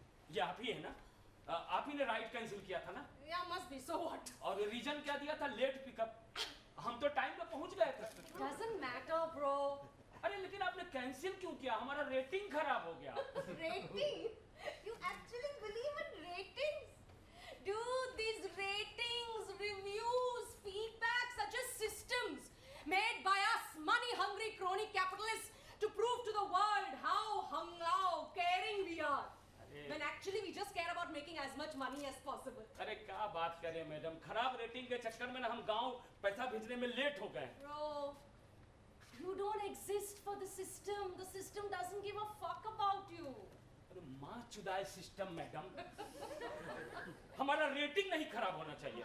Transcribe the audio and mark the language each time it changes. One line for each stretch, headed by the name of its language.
Hindi: ये आप ही है ना? आप ही ने राइड कैंसिल किया था ना?
English: Yeah, must be. So what?
Hindi: और रीजन क्या दिया था? Late pickup. हम तो टाइम पे पहुंच गए थे।
English: Doesn't matter, bro.
Hindi: अरे लेकिन आपने कैंसिल क्यों किया? हमारा रेटिंग खराब हो गया।
English: Rating? You actually believe in ratings? Dude, these ratings, reviews, feedback, such as systems made by us money-hungry crony capitalists to prove to the world how caring we are. When actually we just care about making as much money as possible.
Hindi: अरे क्या बात करें madam, खराब rating के चक्कर में ना हम गांव पैसा भेजने में लेट हो गए।
English: Bro, you don't exist for the system. The system doesn't give a fuck about you.
Hindi: अरे माँ चुदाए सिस्टम मैडम। हमारा रेटिंग नहीं खराब होना चाहिए।